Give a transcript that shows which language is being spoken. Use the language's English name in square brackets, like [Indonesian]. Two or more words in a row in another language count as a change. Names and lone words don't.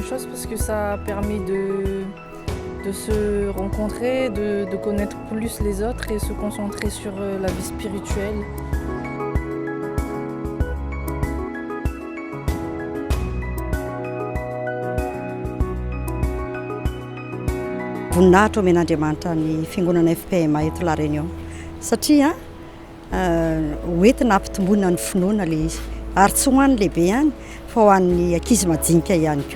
[French] chose parce que ça a permis de se rencontrer, de connaître plus les autres et se concentrer sur la vie spirituelle. [Malagasy] Voninahitra omen'Andriamanitra ny fiangonana FPM eto La Réunion satria hoentina ampitomboina ny finoana ilay izy ary tsy ho an'ny lehibe ihany fa ho an'ny ankizy madinika ihany koa.